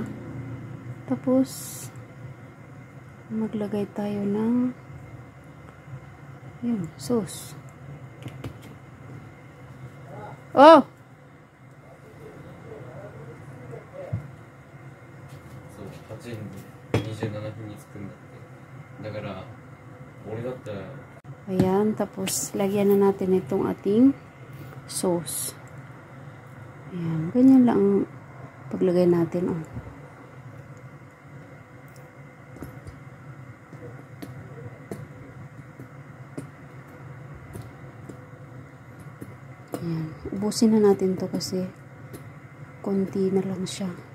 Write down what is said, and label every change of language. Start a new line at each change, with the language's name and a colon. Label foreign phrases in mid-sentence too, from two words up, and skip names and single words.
Filipino: Tapos, maglagay tayo ng sauce. Oh!
Japanese: So, 8 時に27分に着くんだって。だから、俺だったら
Filipino: Ayan, tapos lagyan na natin itong ating sauce. Ayan, ganyan lang ang paglagay natin. Oh. Ayan, ubusin na natin to kasi konti na lang siya.